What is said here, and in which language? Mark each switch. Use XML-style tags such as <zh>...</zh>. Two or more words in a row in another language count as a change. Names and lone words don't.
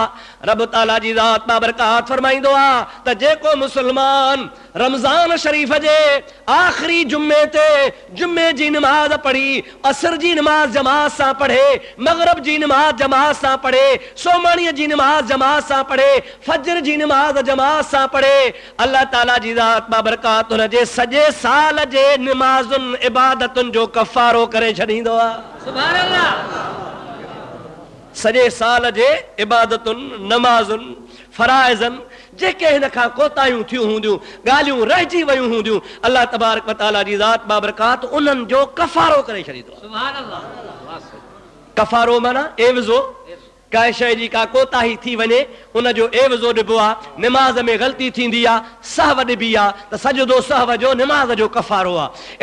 <sd>रब ताला जी ज़ात बाबरकात फरमाईंदो आहे त जेको मुस्लमान रमज़ान शरीफ़ जे आख़िरी जुमे ते जुमे जी नमाज़ पढ़ी, असर जी नमाज़ जमात सां पढ़े, मग़रिब जी नमाज़ जमात सां पढ़े, सोमाणीअ जी नमाज़ जमात सां पढ़े, फजर जी नमाज़ जमात सां पढ़े, अल्लाह ताला जी ज़ात बाबरकात हुन जे सॼे साल जे नमाज़ुनि इबादतुनि जो कफ़ारो करे छॾींदो आहे।</sd> <ar>سبحان الله.</ar> <sd>सॼे साल जे इबादतुनि, नमाज़ुनि, फराइज़नि जेके हिन खां कोताहियूं थियूं हूंदियूं, ॻाल्हियूं रहिजी वियूं हूंदियूं,</sd> <ar>الله تبارك وتعالى</ar> <sd>जी ज़ात बाबरकात उन्हनि जो कफ़ारो करे छॾींदो आहे।</sd> <ar>سبحان الله.</ar> <sd>कफ़ारो माना एवज़ो, काई शइ जी का कोताही थी वञे उनजो एवज़ो ॾिबो आहे। निमाज़ में ग़लती थींदी आहे, सहव ॾिबी आहे त सजदो सहव जो निमाज़ जो कफ़ारो आहे।</sd>